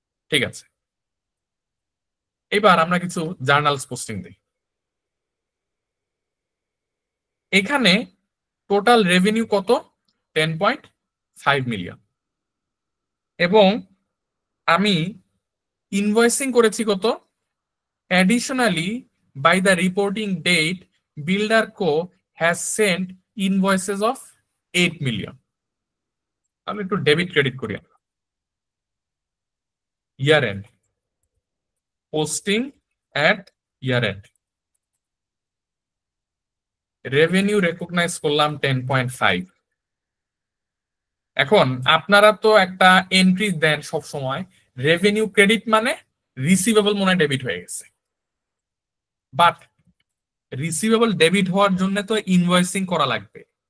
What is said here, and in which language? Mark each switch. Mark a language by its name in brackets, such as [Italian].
[Bangla] ঠিক আছে, এবার আমরা কিছু জার্নালস পোস্টিং দিই। এখানে টোটাল রেভিনিউ কত, 10.5 মিলিয়ন, এবং আমি ইনভয়েসিং করেছি কত। [English] Additionally by the reporting date Builderco has sent invoices of 8 million. [Bangla] তাহলে একটু ডেবিট ক্রেডিট করি আমরা। [English] year end posting at [Bangla] year and revenue recognise করলাম 10.5। এখন আপনারা তো একটা এন্ট্রি দেন সব সময় রেভিনিউ ক্রেডিট মানে রিসিভেবল মনে ডেবিট হয়ে গেছে, বাট রিসিভেবল ডেবিট হওয়ার জন্য তো ইনভয়েসিং করা লাগবে।